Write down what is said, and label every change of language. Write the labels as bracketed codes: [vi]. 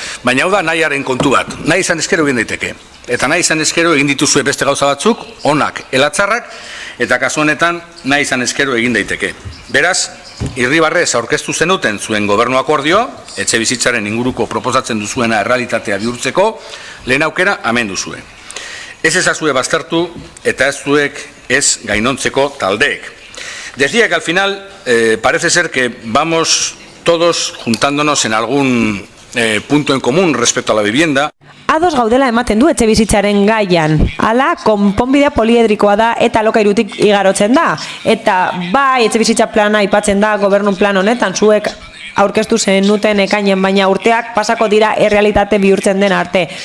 [eu] Baina hau da nahiaren kontu bat. Nahi izan eskero egin daiteke. Eta nahi izan eskero egin dituzue beste gauza batzuk, onak, elatzarrak, eta kasu honetan nahi izan eskero egin daiteke. Beraz, Irribarrez aurkeztu zenuten zuen gobernu akordioa, etxe bizitzaren inguruko proposatzen duzuena errealitatea bihurtzeko, lehen aukera hemen duzue. Ez ezazue baztertu eta ez zuek ez gainontzeko taldeek. [es] Decía que al final parece ser que vamos todos juntándonos en algún punto en común respecto a la vivienda. [eu] Ados gaudela ematen du etxe bizitzaren gaian. Hala, konponbidea poliedrikoa da eta alokairutik igarotzen da. Eta bai etxe bizitza plana aipatzen da gobernu plan honetan zuek aurkeztu zenuten ekainen, baina urteak pasako dira errealitate bihurtzen den arte.